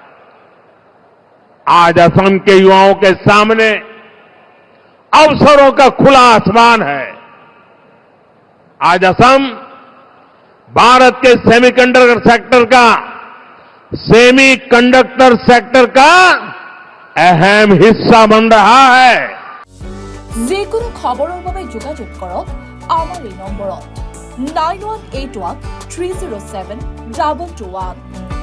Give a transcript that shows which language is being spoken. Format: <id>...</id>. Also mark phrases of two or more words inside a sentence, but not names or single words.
<hi>आज असम के युवाओं के सामने अवसरों का खुला आसमान है। आज असम भारत के</hi> <en>semiconductor sector</en> <hi>का अहम हिस्सा बन रहा है।</hi> <as>যিকোনো খবৰৰ বাবে যোগাযোগ কৰক আমাৰ এই নম্বৰত 9181 307 2221।</as>